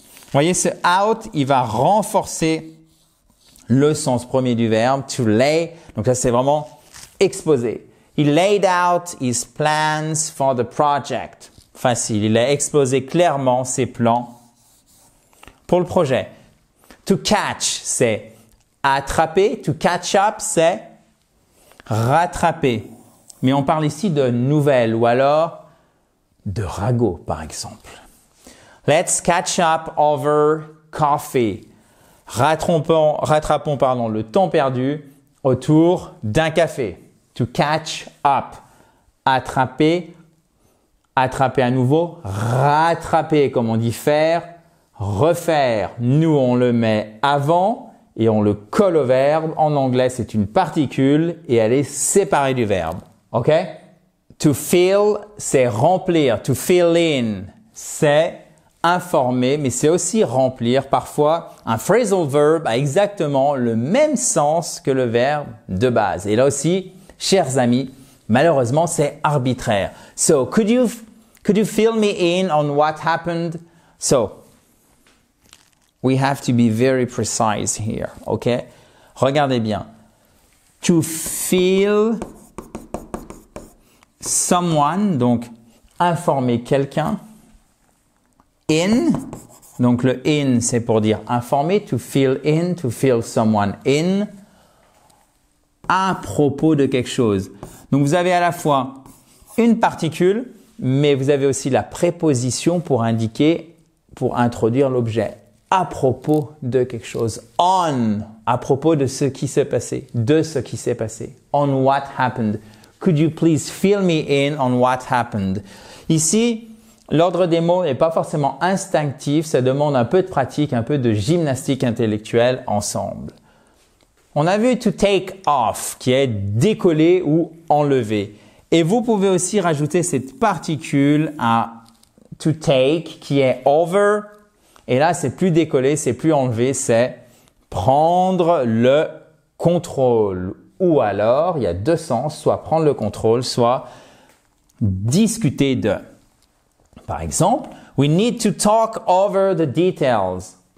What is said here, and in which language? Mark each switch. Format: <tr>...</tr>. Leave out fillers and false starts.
<fr>Vous voyez, ce out, il va renforcer le sens premier du verbe. To lay, donc là, c'est vraiment exposer.</fr> <en>He laid out his plans for the project.</en> <fr>Facile, il a exposé clairement ses plans pour le projet. To catch, c'est attraper. To catch up, c'est rattraper. Mais on parle ici de nouvelles ou alors de ragots, par exemple.</fr> <en>Let's catch up over coffee.</en> <fr>Rattrapons, le temps perdu autour d'un café. To catch up. Attraper, attraper à nouveau, rattraper, comme on dit faire, refaire. Nous, on le met avant et on le colle au verbe. En anglais, c'est une particule et elle est séparée du verbe. OK? To fill, c'est remplir. To fill in, c'est informer, mais c'est aussi remplir. Parfois, un phrasal verb a exactement le même sens que le verbe de base. Et là aussi, chers amis, malheureusement, c'est arbitraire.</fr> <en>So, could you fill me in on what happened? So, we have to be very precise here, okay?</en> <fr>Regardez bien. To fill someone, donc informer quelqu'un. In, donc le in c'est pour dire informer, to fill in, to fill someone in, à propos de quelque chose. Donc vous avez à la fois une particule, mais vous avez aussi la préposition pour indiquer, pour introduire l'objet. À propos de quelque chose. On, à propos de ce qui s'est passé, de ce qui s'est passé.</fr> <en>On what happened. Could you please fill me in on what happened?</en> <fr>Ici, l'ordre des mots n'est pas forcément instinctif, ça demande un peu de pratique, un peu de gymnastique intellectuelle ensemble. On a vu to take off, qui est décoller ou enlever. Et vous pouvez aussi rajouter cette particule à to take, qui est over. Et là, c'est plus décoller, c'est plus enlever, c'est prendre le contrôle. Ou alors, il y a deux sens, soit prendre le contrôle, soit discuter de. Par exemple,</fr> <en>we need to talk over the details.</en>